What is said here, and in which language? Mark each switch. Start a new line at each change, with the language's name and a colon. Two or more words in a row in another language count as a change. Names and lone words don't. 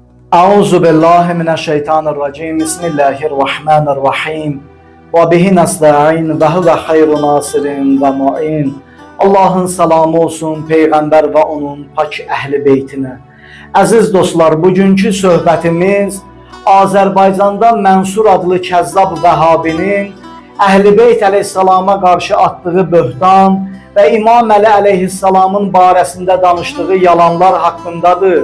Arabic: أعوذ بالله من الشيطان الرجيم. بسم الله الرحمن الرحيم. وبه نستعين وهو خير ناصرين ومعين.
Azerbaijani: Allah'ın salamı olsun Peyğəmbər və onun pak əhli beytinə. Əziz dostlar, bugünkü söhbətimiz Azərbaycanda Mənsur adlı kəzzab Vəhabinin Əhl-i Beyt əleyhissalama qarşı atdığı böhtan və İmam Əli əleyhissalamın barəsində danışdığı yalanlar haqqındadır.